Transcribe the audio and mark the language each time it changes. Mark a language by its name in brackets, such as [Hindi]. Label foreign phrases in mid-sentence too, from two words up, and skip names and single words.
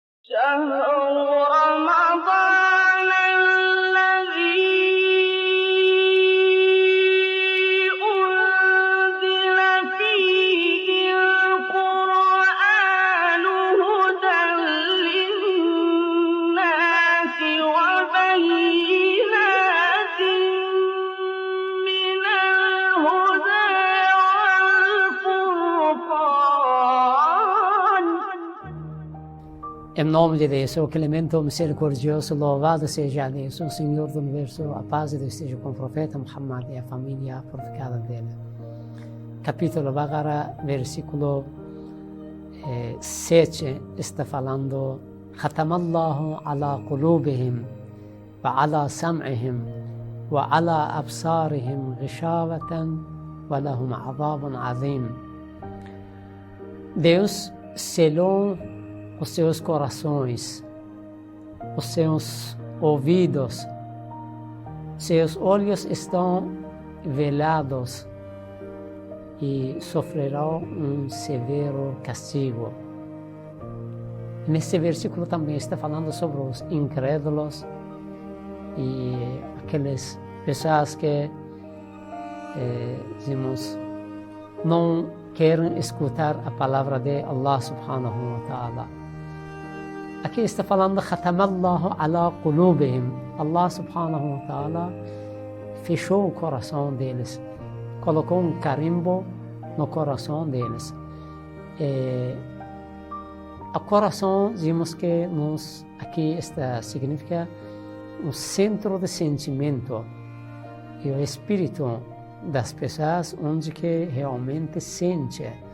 [Arabic] شهر رمضان الذي أنزل فيه القرآن هدى للناس وبينات من الهدى والفرقان. [Portuguese] Em nome de Deus, o clemente, o misericordioso, louvado seja Deus, o Senhor do Universo, a paz de Deus esteja com o profeta Muhammad e a família fortificada dele. Capítulo Baqara, versículo 7, está falando: [Arabic] ختم الله على قلوبهم وعلى سمعهم وعلى أبصارهم غشاوة ولهم عذاب عظيم. [Portuguese] Deus selou os seus corações, os seus ouvidos, seus olhos estão velados e sofrerão um severo castigo. Nesse versículo também está falando sobre os incrédulos e aquelas pessoas que, dizemos, não querem escutar a palavra de [Arabic] الله سبحانه وتعالى. [Portuguese] Aqui está falando [Arabic] ختم الله على قلوبهم. الله سبحانه وتعالى [Portuguese] fechou o coração deles, colocou um carimbo no coração deles. O coração, dizemos que aqui está, significa o centro de sentimento e o espírito das pessoas onde que realmente sente.